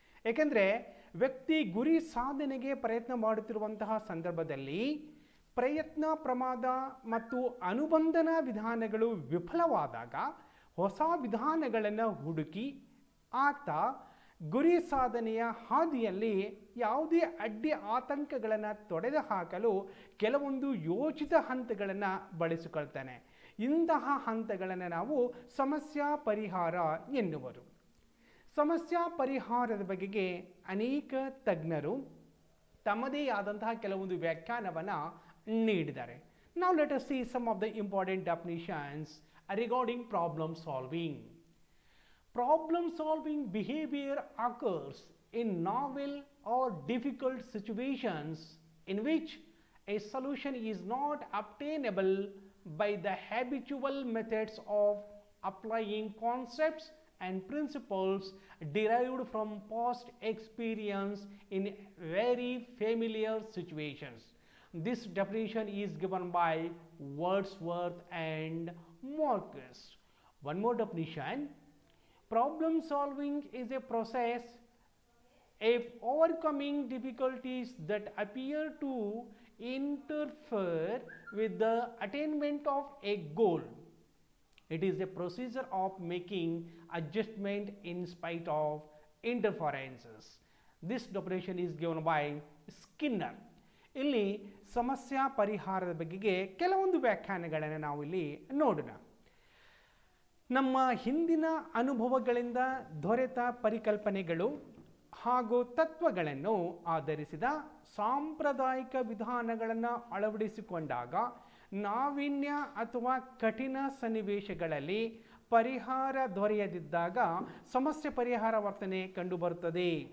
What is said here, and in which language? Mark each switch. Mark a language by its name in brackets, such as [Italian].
[Kannada] ಏಕೆಂದರೆ ವ್ಯಕ್ತಿ ಗುರಿ ಸಾಧನೆಗೆ ಪ್ರಯತ್ನ ಮಾಡುತ್ತಿರುವಂತಹ ಸಂದರ್ಭದಲ್ಲಿ ಪ್ರಯತ್ನ ಪ್ರಮಾದ ಮತ್ತು ಅನುಬಂಧನ ವಿಧಾನಗಳು ವಿಫಲವಾದಾಗ ಹೊಸ ವಿಧಾನಗಳನ್ನು ಹುಡುಕಿ ಆತ ಗುರಿ ಸಾಧನೆಯ ಹಾದಿಯಲ್ಲಿ ಯಾವುದೇ ಅಡ್ಡಿ ಆತಂಕಗಳನ್ನು ತೊಡೆದುಹಾಕಲು ಕೆಲವೊಂದು ಯೋಚಿತ ಹಂತಗಳನ್ನು ಬಳಸಿಕೊಳ್ತಾನೆ. ಇಂತಹ ಹಂತಗಳನ್ನು ನಾವು ಸಮಸ್ಯಾ ಪರಿಹಾರ ಎನ್ನುವರು. ಸಮಸ್ಯಾ ಪರಿಹಾರದ ಬಗೆಗೆ ಅನೇಕ ತಜ್ಞರು ತಮ್ಮದೇ ಆದಂತಹ ಕೆಲವೊಂದು ವ್ಯಾಖ್ಯಾನವನ್ನು ನೀಡಿದ್ದಾರೆ. [English] Now let us see some of the important definitions regarding problem solving. Problem solving behavior occurs in novel or difficult situations in which a solution is not obtainable by the habitual methods of applying concepts and principles derived from past experience in very familiar situations. This definition is given by Wordsworth and Marcus. One more definition: problem solving is a process of overcoming difficulties that appear to interfere with the attainment of a goal. It is a procedure of making adjustment in spite of interferences. This definition is given by Skinner. [Kannada] ಇಲ್ಲಿ ಸಮಸ್ಯಾ ಪರಿಹಾರದ ಬಗೆಗೆ ಕೆಲವೊಂದು ವ್ಯಾಖ್ಯಾನಗಳನ್ನು ನಾವು ಇಲ್ಲಿ ನೋಡೋಣ. ನಮ್ಮ ಹಿಂದಿನ ಅನುಭವಗಳಿಂದ ದೊರೆತ ಪರಿಕಲ್ಪನೆಗಳು ಹಾಗೂ ತತ್ವಗಳನ್ನು ಆಧರಿಸಿದ ಸಾಂಪ್ರದಾಯಿಕ ವಿಧಾನಗಳನ್ನು ಅಳವಡಿಸಿಕೊಂಡಾಗ ನಾವೀನ್ಯ ಅಥವಾ ಕಠಿಣ ಸನ್ನಿವೇಶಗಳಲ್ಲಿ ಪರಿಹಾರ ದೊರೆಯದಿದ್ದಾಗ ಸಮಸ್ಯೆ ಪರಿಹಾರ ವರ್ತನೆ ಕಂಡುಬರುತ್ತದೆ.